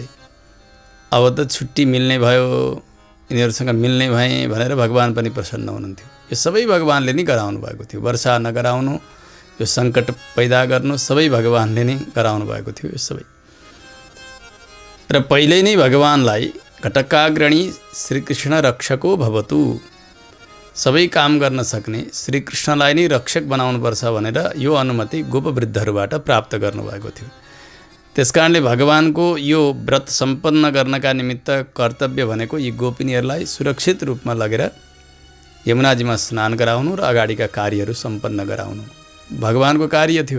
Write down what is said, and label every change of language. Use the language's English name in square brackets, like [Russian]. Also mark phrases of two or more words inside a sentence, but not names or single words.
[Nepali] अब त छुट्टी मिल्ने भयो, यिनीहरूसँग मिल्ने भएँ भनेर भगवान् पनि प्रसन्न हुनुहुन्थ्यो। यो सबै भगवान्ले नै गराउनु भएको थियो। वर्षा नगराउनु, यो सङ्कट पैदा गर्नु सबै भगवान्ले नै गराउनु भएको थियो। यो सबै र पहिल्यै नै भगवान्लाई घटकाग्रणी श्रीकृष्ण [Sanskrit] रक्षको भवतु, [Nepali] सबै काम गर्न सक्ने श्रीकृष्णलाई नै रक्षक बनाउनुपर्छ भनेर यो अनुमति गोपवृद्धहरूबाट प्राप्त गर्नुभएको थियो। त्यसकारणले भगवानको यो व्रत सम्पन्न गर्नका निमित्त कर्तव्य भनेको यी गोपिनीहरूलाई सुरक्षित रूपमा लगेर यमुनाजीमा स्नान गराउनु र अगाडिका कार्यहरू सम्पन्न गराउनु भगवानको कार्य थियो।